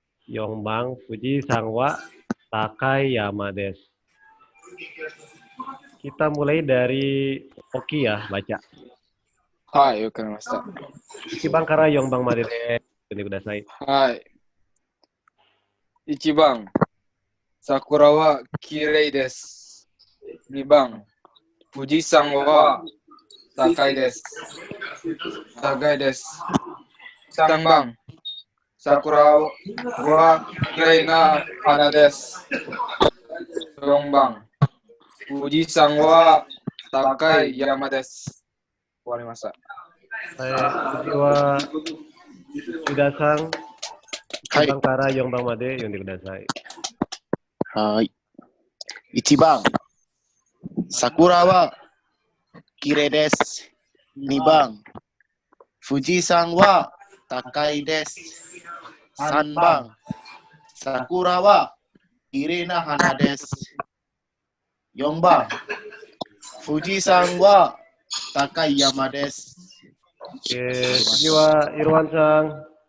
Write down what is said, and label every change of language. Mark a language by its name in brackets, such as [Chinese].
[Japanese] 4番、富士山は高い山です。 [Indonesian] Kita mulai dari Oki ya, baca. [Japanese] Hai, wakarimashita. Ichiban kara 4番までで読んでください。はい。1番、桜は綺麗です。 2番、富士山は高いです。高いです。 3番、桜は綺麗な花です。 4番、富士山は高い山です。終わりました。次は、福田さん、はい 1番から4番まで読んでください。はい。1番、桜は綺麗です。 2番、富士山は高いです。 3番、桜は綺麗な花です。 4番、富士山は高い山です。 Oke,次はIrwan-san.